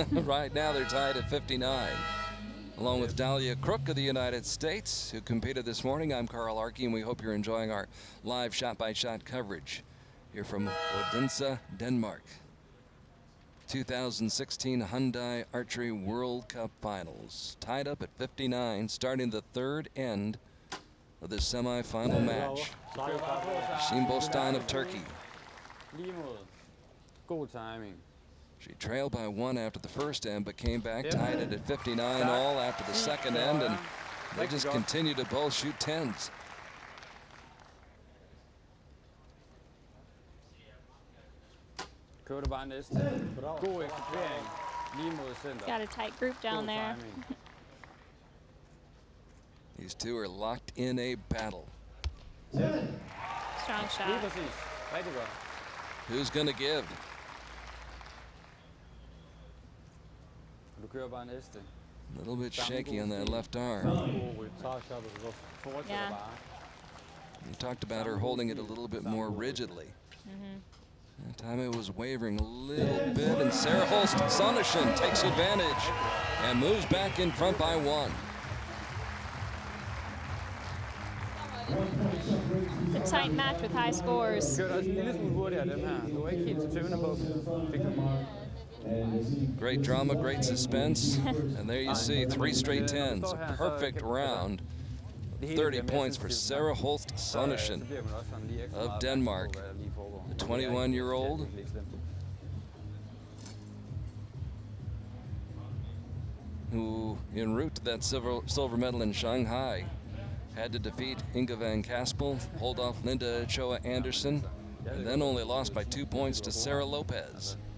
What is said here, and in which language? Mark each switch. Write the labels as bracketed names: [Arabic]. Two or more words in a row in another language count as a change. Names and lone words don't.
[English] Right now they're tied at 59. Along with Dahlia Crook of the United States, who competed this morning, I'm Carl Arke, and we hope you're enjoying our live shot-by-shot coverage here from Odense, Denmark. 2016 Hyundai Archery World Cup Finals. Tied up at 59, starting the 3rd end of this semi-final match. Yashin Bostan of Turkey. [Danish] Lige mod. God timing. [English] She trailed by 1 after the first end, but came back, tied it at 59 all after the second end, and they just continue to both shoot 10s. [Danish] Kører du bare næste. God eksekvering. Lige mod center. [English] Got a tight group down [Danish] God [English] there. [Danish] timing. [English] These 2 are locked in a battle. Strong [Danish] Lige [English] shot. [Danish] præcis. Rigtig godt. [English] Who's gonna give? [Danish] Du kører bare næste. [English] A little bit shaky on that left arm. [Danish] Fortsætter [English] Yeah. [Danish] bare. [English] We talked about her holding it a little bit more rigidly. That time it was wavering a little bit, and Sarah Holst Sonnichsen takes advantage and moves back in front by 1. It's a tight match with high scores. [Danish] Kører også en lille smule hurtigere dem her. Du er ikke helt så tøvende på. Fik du [English] Great drama, great suspense, and there you see 3 straight 10s. A perfect round. 30 points for Sarah Holst Sonnichsen of Denmark, the 21-year-old. Who, en route to that silver medal in Shanghai, had to defeat Inga van Kaspel, hold off Linda Choa Anderson, and then only lost by 2 points to Sarah Lopez.